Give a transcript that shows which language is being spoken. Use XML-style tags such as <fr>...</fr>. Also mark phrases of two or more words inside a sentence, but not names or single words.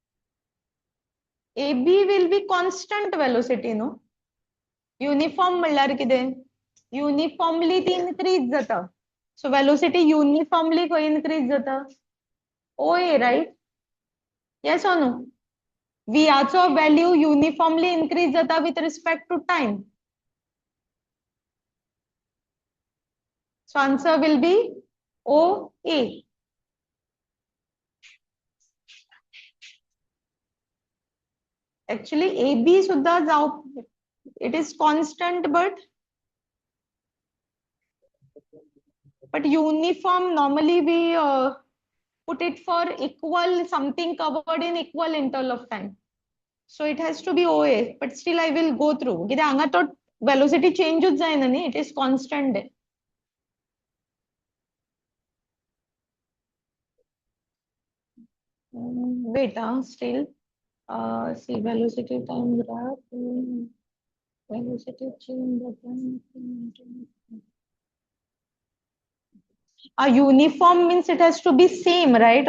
<en>AB will be constant velocity, no?</en> <kok>Uniform म्हणल्यार कितें? Uniformly ती increase जाता.</kok> <en>So velocity uniformly खंय increase जाता? OA, right? Yes or no? Vयाचो value uniformly increase जाता with respect to time. So answer will be OA. Actually,</en> <kok>AB सुद्धा जाऊ,</kok> <en>it is constant, but uniform normally we put it for equal something covered in equal interval of time. So it has to be OA, but still I will go through.</en> <kok>कित्याक हांगा तो</kok> <en>velocity change</en> <kok>च जायना न्ही,</kok> <en>it is constant. Wait, still see velocity time graph, velocity change. A uniform means it has to be same, right?</en>